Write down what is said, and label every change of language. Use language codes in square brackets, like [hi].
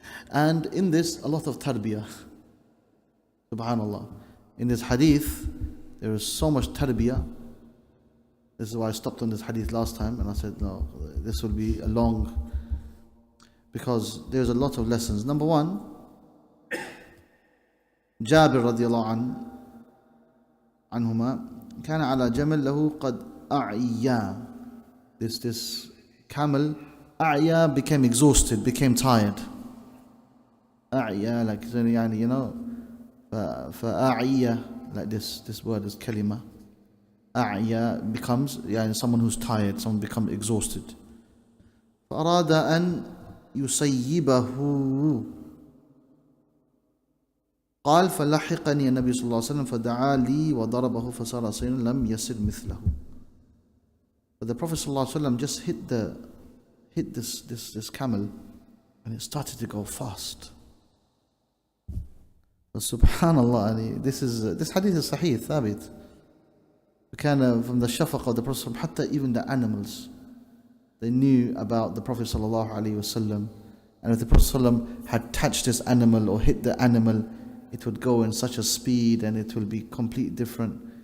[en] And in this, a lot of tarbiyah. Subhanallah. In this hadith, there is so much tarbiyah This is why I stopped on this hadith last time, and I said, no, this will be a long, because there's a lot of lessons. Number one, [ar] Jabir radiallahu anhuma, كان على جمل له قد أعيا. [en] This camel, أعيا, became exhausted, became tired. أعيا, like, you know, فأعيا, like this word is kalima. أعيا becomes someone who's tired, someone becomes exhausted. [ar] فأراد أن يسيبه. قال فلحقني النبي صلى الله عليه وسلم فدعا لي وضربه فصار صينا لم يسر مثله. [en] But the Prophet صلى الله عليه وسلم just hit this camel, and it started to go fast. But subhanallah, this hadith is sahih, thabit. From the shafaqa of the Prophet, حتى even the animals, they knew about the Prophet sallallahu alaihi wasallam, and if the Prophet sallallahu had touched this animal or hit the animal, it would go in such a speed and it will be completely different.